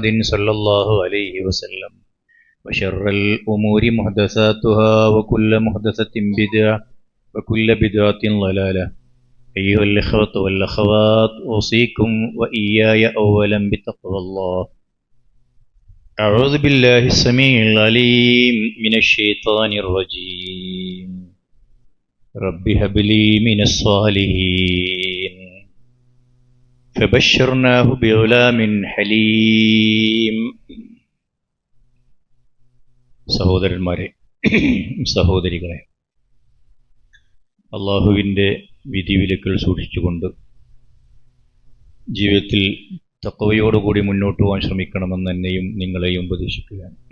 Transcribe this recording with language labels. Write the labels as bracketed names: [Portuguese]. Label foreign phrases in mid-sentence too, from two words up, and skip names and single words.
[Arabic] صلى الله عليه وسلم وشر الأمور محدثاتها وكل محدثة بدعة وكل بدعة ضلالة أيها الإخوة والأخوات أوصيكم وإياي أولا بتقوى الله أعوذ بالله السميع العليم من الشيطان الرجيم رب هب لي من الصالحين فبشرناه بغلام حليم [Malayalam] സഹോദരന്മാരെ, സഹോദരികളെ, അള്ളാഹുവിൻ്റെ വിധിവിലക്കുകൾ സൂക്ഷിച്ചുകൊണ്ട് ജീവിതത്തിൽ തഖ്വയോടുകൂടി മുന്നോട്ട് പോകാൻ ശ്രമിക്കണമെന്ന് എന്നെയും നിങ്ങളെയും ഉപദേശിക്കുകയാണ്.